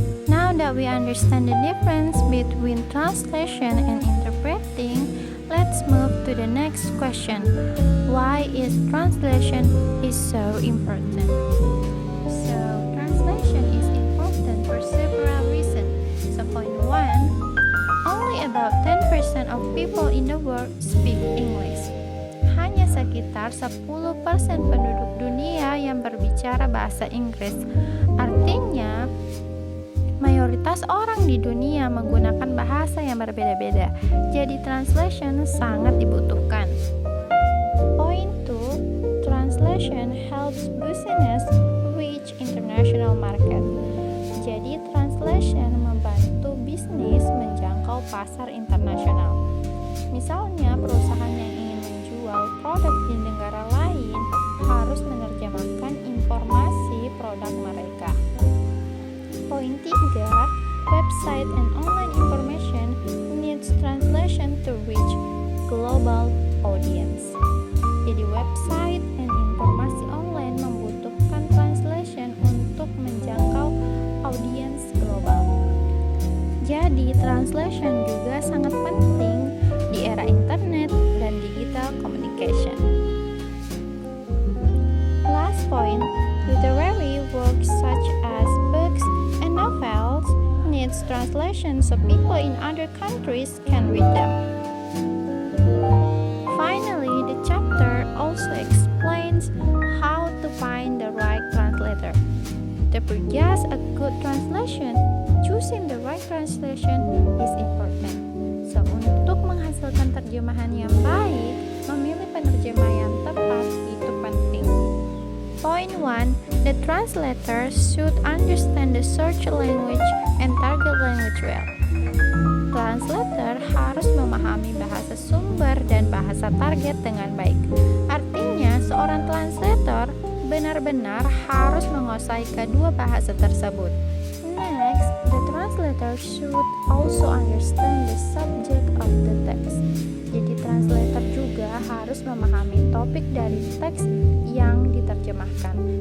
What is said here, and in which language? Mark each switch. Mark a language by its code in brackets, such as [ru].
[en] Now that we understand the difference between translation and interpreting, let's move to the next question. Why is translation so important? So, translation is important for several reasons. So, point 1, only about 10% of people in the world speak English. [id] Hanya sekitar 10% penduduk dunia yang berbicara bahasa Inggris. Artinya, mayoritas orang di dunia menggunakan bahasa yang berbeda-beda, jadi translation sangat dibutuhkan. [en] Point 2, translation helps business reach international market. [id] Jadi translation membantu bisnis menjangkau pasar internasional. Misalnya perusahaan yang ingin menjual produk di negara lain harus menerjemahkan informasi produk mereka. [en] Poin 3, website and online information needs translation to reach global audience. [id] Jadi website dan informasi online membutuhkan translation untuk menjangkau audiens global. Jadi translation juga sangat penting di era internet dan [en] digital communication. Last point, literary works such as books and novels needs translation so people in other countries can read them. Finally, the chapter also explains how to find the right translator. To produce a good translation, choosing the right translation is important. [id] So, untuk menghasilkan terjemahan yang baik, memilih penerjemah yang tepat itu penting. [en] Point 1, the translator should understand the search language and target language well. [id] Translator harus memahami bahasa sumber dan bahasa target dengan baik. Artinya, seorang translator benar-benar harus menguasai kedua bahasa tersebut. [en] Next, the translator should also understand the subject of the text. [id] Jadi translator juga harus memahami topik dari teks yang diterjemahkan.